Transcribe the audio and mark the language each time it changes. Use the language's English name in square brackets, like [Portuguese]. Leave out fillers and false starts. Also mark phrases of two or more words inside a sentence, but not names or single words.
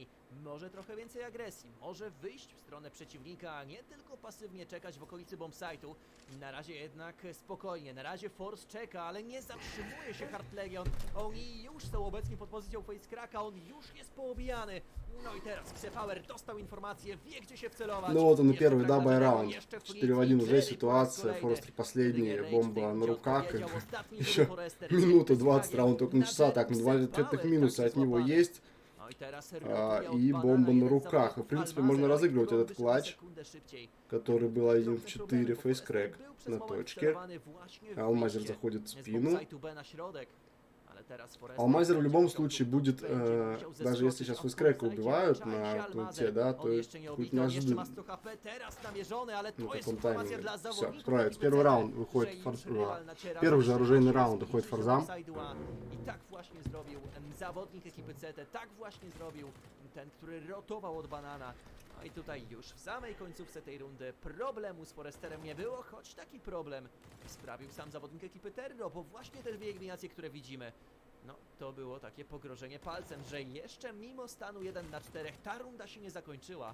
[Polish] Może trochę więcej agresji, może wyjść w stronę przeciwnika, a nie tylko pasywnie czekać w okolicy bombsite'u. Na razie jednak spokojnie, na razie forZe czeka, ale nie zatrzymuje się Hard Legion. Oni już są obecni pod pozycją Facecracka, on już jest poobijany. No i teraz ksepower dostał informację, wie gdzie się wcelować. [Russian] Ну вот он и первый дабл раунд. 4 в 1 уже ситуация. forZe последняя бомба на руках. Еще минута 20, раунд только начался. Так, 2 ответных минуса от него есть. И бомба на руках. И, в принципе, можно разыгрывать этот клатч, который был 1 в 4, фейскрэк на точке. Алмазер заходит в спину. Алмазер в любом случае будет, даже если сейчас фейскрэка убивают на пункте, да, то будет неожиданно на таком тайминге. Все, справится. Первый раунд выходит первый же оружейный раунд уходит forZe. [Polish] I tak właśnie zrobił zawodnik ekipy CT, tak właśnie zrobił ten, który rotował od banana. No i tutaj już w samej końcówce tej rundy problemu z foresterem nie było, choć taki problem sprawił sam zawodnik ekipy Terro, bo właśnie te dwie eliminacje, które widzimy, no to było takie pogrożenie palcem, że jeszcze mimo stanu 1 na 4 ta runda się nie zakończyła.